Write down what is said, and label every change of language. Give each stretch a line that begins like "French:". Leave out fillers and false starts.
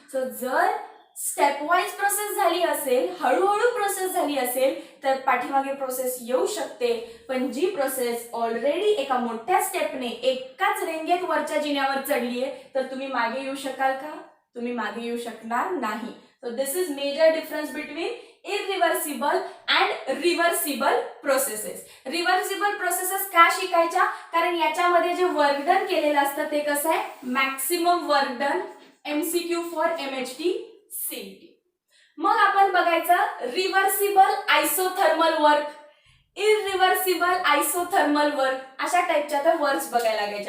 Marathi: So जर step wise process झाली असेल, हळूहळू प्रोसेस झाली असेल तर पाठीमागे प्रोसेस येऊ शकते, पण जी प्रोसेस ऑलरेडी एका मोठ्या स्टेपने एकाच रेंगेत वरच्या जिन्यावर चढली आहे तर तुम्ही मागे येऊ शकाल का? तुम्ही मागे येऊ शकणार नाही.
English: So this is major difference between irreversible and reversible processes.
Marathi: Reversible processes का शिकायच्या? कारण याच्यामध्ये जे वर्क डन केलेलं असतं ते कसं आहे, maximum work done, MCQ for MHT CET. मग आपण बघायचं reversible isothermal work, irreversible isothermal work, अशा टाइपच्या तर वर्क्स बघायला लागायचे.